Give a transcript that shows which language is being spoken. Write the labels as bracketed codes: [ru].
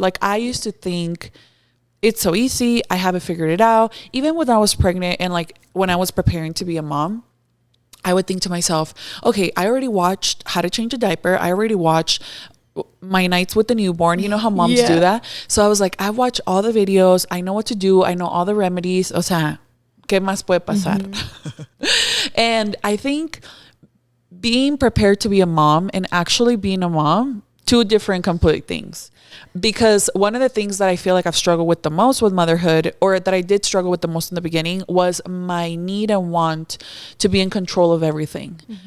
[en] Like, I used to think it's so easy, I haven't figured it out. Even when I was pregnant and like when I was preparing to be a mom, I would think to myself, okay, I already watched How to Change a Diaper. I already watched My Nights with the Newborn. You know how moms do that? So I was like, I've watched all the videos. I know what to do. I know all the remedies. [es] O sea, ¿qué más puede pasar? [en] And I think being prepared to be a mom and actually being a mom, two different complete things. Because one of the things that I feel like I've struggled with the most with motherhood, or that I did struggle with the most in the beginning, was my need and want to be in control of everything.